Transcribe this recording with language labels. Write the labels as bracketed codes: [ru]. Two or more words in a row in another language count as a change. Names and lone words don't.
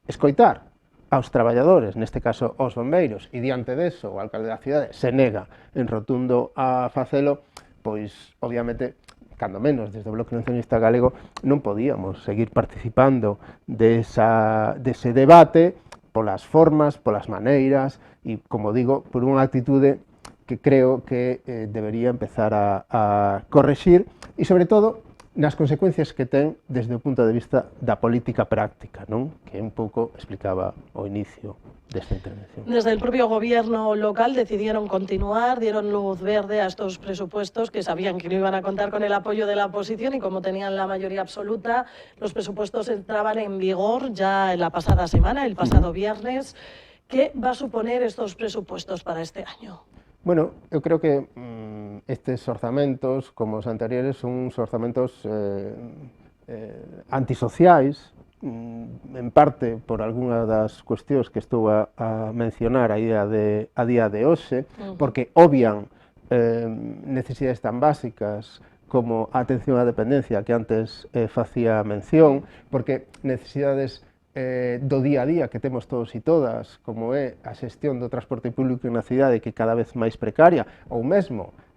[gl] aos traballadores, neste caso aos bombeiros, e diante deso o alcalde da cidade se nega en rotundo a facelo, pois, obviamente, cando menos, desde o Bloque Nacionalista Galego, non podíamos seguir participando dese debate polas formas, polas maneiras e, como digo, por unha actitude que creo que debería empezar a correxir e, sobre todo, nas consecuencias que ten desde o punto de vista da política práctica, non? Que un pouco explicaba ao inicio desta intervención. [es] Desde el propio gobierno local decidieron continuar, dieron luz verde a estos presupuestos que sabían que no iban a contar con el apoyo de la oposición, y como tenían la mayoría absoluta, los presupuestos entraban en vigor ya en la pasada semana, el pasado viernes. ¿Qué va a suponer estos presupuestos para este año? Bueno, [gl] eu creo que estes orzamentos, como os anteriores, son uns orzamentos antisociais, en parte por algunha das cuestións que estou a mencionar a día de hoxe, porque obvian necesidades tan básicas como a atención á dependencia que antes facía mención, porque necesidades do día a día que temos todos e todas, como é a xestión do transporte público na cidade, que é cada vez máis precaria, ou mesmo